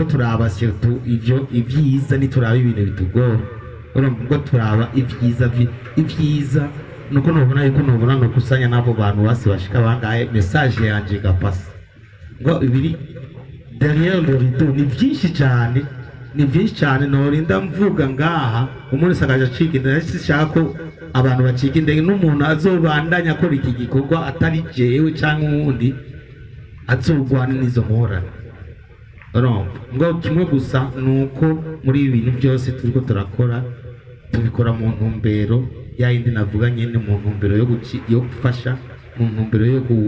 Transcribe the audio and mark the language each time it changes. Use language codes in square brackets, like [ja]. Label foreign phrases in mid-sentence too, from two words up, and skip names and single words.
[rn] turaba surtout ivyo ibyiza ni turaba ibintu bitugora urumva turaba ibyiza nuko nubona yuko nubona no kusanya nabo bantu base bashika bangaye message yanje gapasa ngo ibiri [fr] derrière le rideau [rn] ni byinshi cyane norinda mvuga ngaha umuntu sagaje acika indege sishaka ko abantu bacika indege n'umuntu azobandanya akora iki gikorwa atari jewe cyangwa uwundi azogwana n'izo ngorane ngo kimwe gusa nuko muri ibi bintu byose turiko turakora tubikora mu ntumbero ya yindi navuga nyene mu ntumbero yo gufasha mu ntumbero yo